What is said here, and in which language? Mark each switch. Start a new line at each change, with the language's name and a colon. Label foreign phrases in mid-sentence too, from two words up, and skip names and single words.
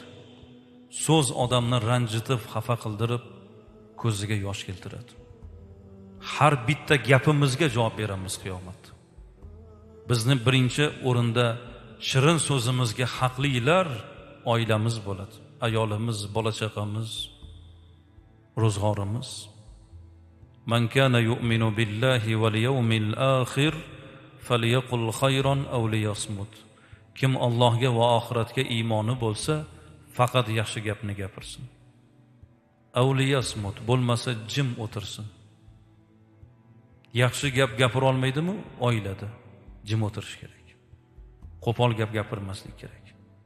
Uzbek: So'z odamni ranjitib, xafa qildirib, ko'ziga yosh keltiradi. Har bitta gapimizga javob beramiz qiyomatda. Bizni birinchi o'rinda shirin so'zimizga haqlilar oilamiz bo'ladi. Ayolimiz, bola chaqamiz, ro'zg'orimiz.
Arabic: من كان يؤمن بالله واليوم الآخر فليقل خيرا أو ليصمت.
Uzbek: Kim Allohga va oxiratga iymoni bo'lsa, faqat yaxshi gapni gapirsin.
Arabic: أو ليصمت,
Uzbek: bo'lmasa jim o'tirsin. Yaxshi gap gapira olmaydimi? Oilada jim o'tirish kerak. Qo'pol gap gapirmaslik kerak.